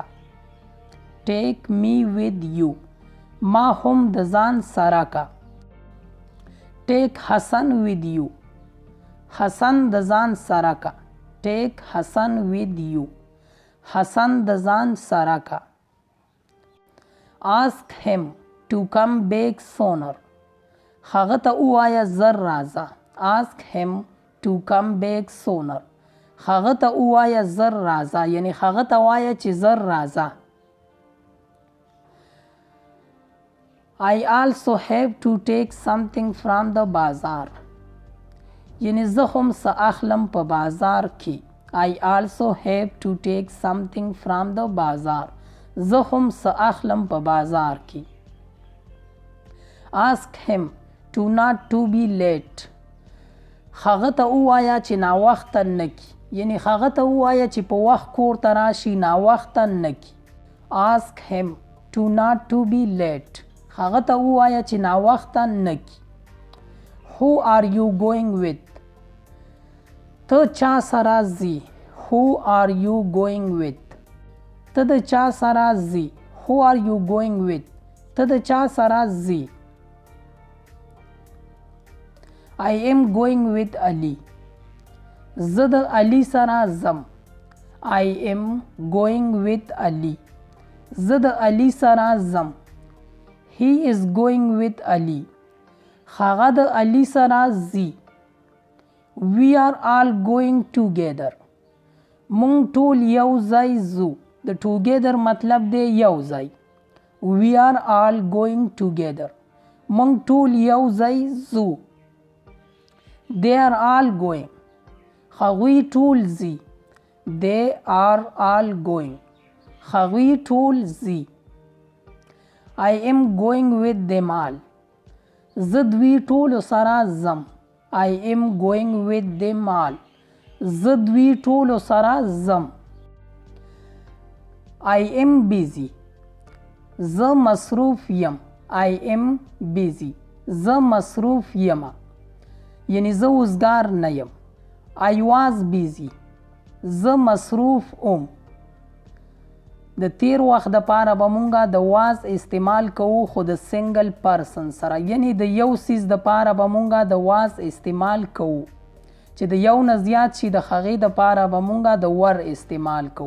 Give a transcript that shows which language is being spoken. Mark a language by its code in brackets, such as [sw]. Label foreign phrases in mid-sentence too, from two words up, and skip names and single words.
[en] take me with you [ps] ما هم د ځان سره که. [en] take Hassan with you [ps] حسن د ځان سره که. [en] take Hassan with you [ps] حسن د ځان سره که. [en] آسک him to come back sooner [ps] هغه ته ووایه زر راځه. [en] ask him to come back sooner [ps] هغه ته ووایه زر راځه یعنی هغه ته وایه چې زر راځه. [en] I also have to take something from the bazaar [ps] یعنی زه هم څه اخلم په بازار کې. [en] I also have to take something from the bazaar [ps] زه هم څه اخلم په بازار کې. [en] Ask him to not to be late [ps] هغه ته ووایه چې ناوخته نه کي یعنی هغه ته ووایه چې په وخت کور ته راشي ناوخته نه کي. [en] Ask him to not to be late [ps] هغه ته ووایه چې ناوخته نه کي. [en] Who are you going with [ps] ته چا سره ځي. [en] Who are you going with [ps] ته د چا سره ځي. [en] Who are you going with [ps] ته د چا سره ځي. [en] I am going with Ali [ps] زه د علي سره ځم. [en] I am going with Ali [ps] زه د علي سره ځم. [en] He is going with Ali [ps] هغه د علي سره ځي. [en] We are all going together [ps] مونږ ټول یو ځای ځو. د together مطلب دی یو ځای. [en] We are all going together [ps] مونږ ټول یو ځای ځو. [en] They are all going [ps] هغوی ټول ځي. [en] They are all going [ps] هغوی ټول ځي. [en] I am going with them all [ps] زه دوی ټولو سره ځم. [en] I am going with them all [ps] زه دوی ټولو سره ځم. [en] I am busy [ps] زه مصروف یم. [en] I am busy [ps] زه مصروف یم یعنی زه وزګار نه یم. [en] I was busy [ps] زه مصروف ام. د تیر وخت دپاره به مونږه د واز استعمال کوو خو د [en] single person [ps] سره یعنی د یو څیز دپاره به مونږه د واز استعمال کوو چې د یو نه زیات شي د هغې دپاره به مونږه د ور استعمال کوو.